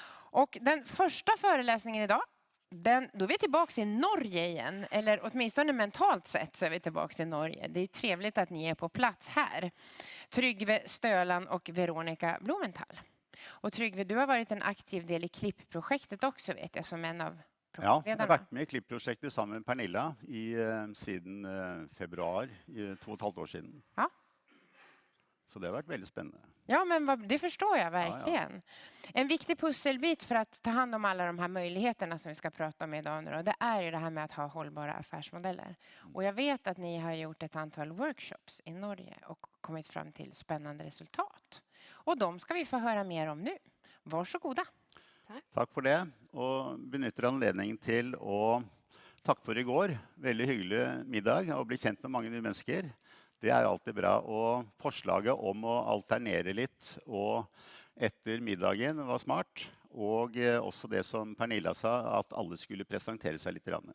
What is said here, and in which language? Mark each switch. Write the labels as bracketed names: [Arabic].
[Swedish] Och den första föreläsningen idag, då är vi tillbaka i Norge igen. Eller åtminstone mentalt sett så är vi tillbaka i Norge. Det är ju trevligt att ni är på plats här. Trygve Stølan och Veronica Bluementhal. Och Trygve, du har varit en aktiv del i KLIPP-projektet också, vet jag, som en av [Norwegian] Ja, jeg har vært med i KLIPP-prosjektet sammen med Pernilla siden februar, 2,5 år siden. Ja. [Swedish] Så det har [Norwegian] vært [Swedish] väldigt spännande. Ja, men det förstår jag verkligen. Ja. En viktig pusselbit för att ta hand om alla de här möjligheterna som vi ska prata om idag nu då, det är ju det här med att ha hållbara affärsmodeller. Och jag vet att ni har gjort ett antal workshops i Norge och kommit fram till spännande resultat. Och de ska vi få höra mer om nu. Varsågoda. [Norwegian] Takk for det, og benytter anledningen til å takke for i går. Veldig hyggelig middag, og bli kjent med mange nye mennesker. Det er alltid bra, og forslaget om å alternere litt, og etter middagen var smart, og også det som Pernilla sa, at alle skulle presentere seg litt.